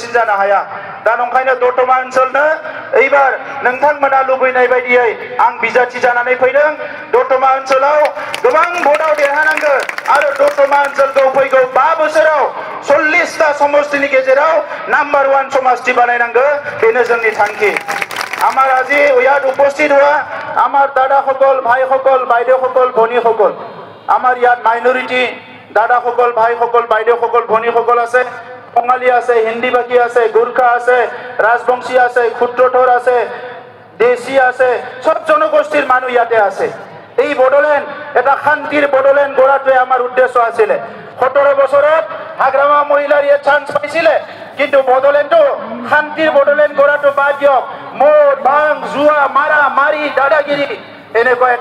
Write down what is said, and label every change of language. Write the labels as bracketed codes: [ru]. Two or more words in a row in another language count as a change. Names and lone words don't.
[brx] बांसिन जानो हाया दा नंखायनो दतमा ओनसोलनो एबार नोंथांमोना लुबैनाय बायदियै आं बिजाथि जानानै फैदों दतमा ओनसोलाव गोबां भोटाव देरहानांगौ आरो दतमा ओनसोलखौ फैगौ 5 बोसोराव 40টা समष्टिनि गेजेराव नाम्बार 1 समष्टि बानायनांगौ बेनो जोंनि थांखि [as] আমার আজি ইয়াত উপস্থিত হোৱা আমাৰ দাদাসকল ভাইসকল বাইদেউসকল ভনীসকল আমাৰ ইয়াত মাইনৰিটি দাদাসকল ভাইসকল বাইদেউসকল ভনীসকল আছে বঙালী আছে হিন্দীভাষী আছে গোৰ্খা আছে ৰাজবংশী আছে ক্ষুদ্ৰথৰ আছে দেশী আছে সব জনগোষ্ঠীৰ মানুহ ইয়াতে আছে এই বড়োলেণ্ড এটা শান্তিৰ বড়োলেণ্ড গঢ়াটোৱে আমাৰ উদ্দেশ্য আছিল 17 বছৰত হাগ্ৰামা মহিলাৰ ইয়াত চান্স পাইছিলে কিন্তু বড়োলেণ্ডটো শান্তিৰ বড়োলেণ্ড গঢ়াটো বাদ দিয়ক মদ ভাং জুৱা মাৰা মাৰি দাদাগিৰি এনেকুৱা এটা